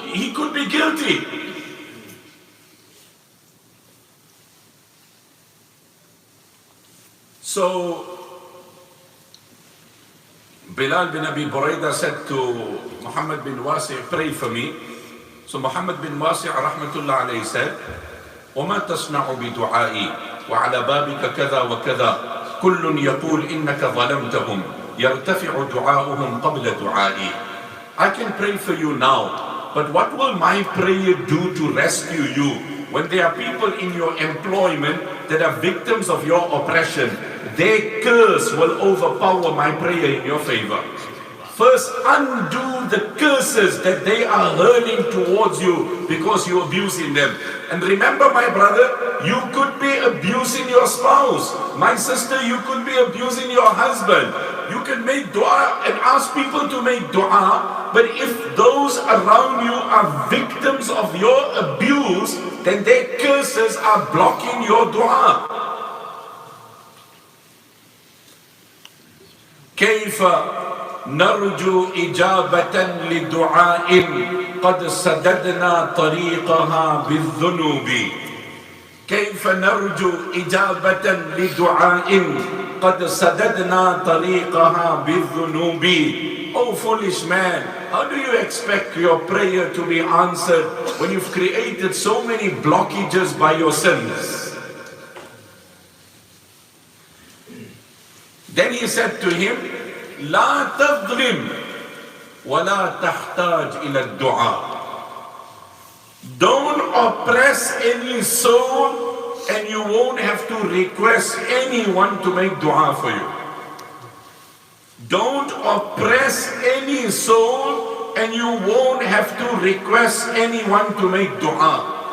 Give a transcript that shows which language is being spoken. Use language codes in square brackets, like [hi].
[en] He could be guilty. So, Bilal bin Abi Buraida said to Muhammad bin Wasi', pray for me. So Muhammad bin Wasi' rahmatullah alayhi said, [ar] وَمَا تَصْنَعُ بِدُعَائِي وَعَلَى بَابِكَ كَذَا وَكَذَا كل يقول إنك ظلمتهم يرتفع دعاؤهم قبل دعائي. [en] I can pray for you now, but what will my prayer do to rescue you when there are people in your employment that are victims of your oppression? Their curse will overpower my prayer in your favor. First, undo the curses that they are hurling towards you because you're abusing them. And remember, my brother, you could be abusing your spouse. My sister, you could be abusing your husband. You can make dua and ask people to make dua, but if those around you are victims of your abuse, then their curses are blocking your dua. [ar] كيف نرجو إجابة لدعاء قد سددنا طريقها بالذنوب. كيف نرجو إجابة لدعاء قد سددنا طريقها بالذنوب. [en] Oh foolish man, how do you expect your prayer to be answered when you've created so many blockages by your sins? Then he said to him, [ar] لا تظلم ولا تحتاج إلى الدعاء. [en] Don't oppress any soul and you won't have to request anyone to make dua for you. Don't oppress any soul and you won't have to request anyone to make dua.